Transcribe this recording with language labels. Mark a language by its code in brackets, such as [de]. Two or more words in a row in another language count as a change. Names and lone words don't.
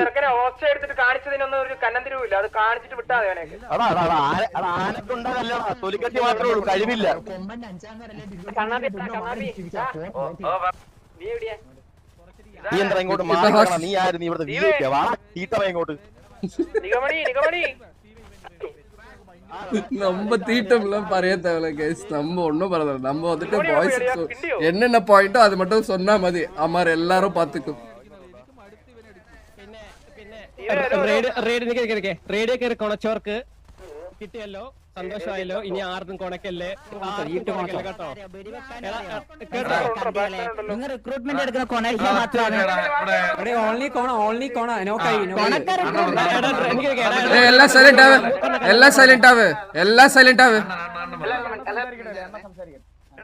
[ml] ആനക്കുണ്ടാകല്ല തൊലിക്കട്ടി മാത്രമേ ഉള്ളൂ, കഴിവില്ല. നീ എന്താ ഇങ്ങോട്ട് മാറി? നീ ആയിരുന്നു ഇവിടുത്തെ വീട്ടിൽ വാ തീട്ടവ ഇങ്ങോട്ട്. [ta] நம்ம தீட்டம்லாம் பரைய தேவையில்ல கைஸ். நம்ம ஒன்றும் பரவாயில்ல. நம்ம வந்துட்டு பாய்ஸ் என்னென்ன பாயிண்டோ அது மட்டும் சொன்னா மதி அம்மார் எல்லாரும் பார்த்துக்கும். [ml] റേഡിയോ കയറി കൊണച്ചോർക്ക് കിട്ടിയല്ലോ, സന്തോഷമായല്ലോ. ഇനി ആർക്കും കൊണക്കല്ലേ കേട്ടോ. നിങ്ങൾ റിക്രൂട്ട്മെന്റ് എടുക്കുന്ന കൊണക്ക മാത്രമാണ്. എല്ലാം സൈലന്റ് ആവ്, എല്ലാം സൈലന്റ് ആവ്, എല്ലാം സൈലന്റ് ആവ്.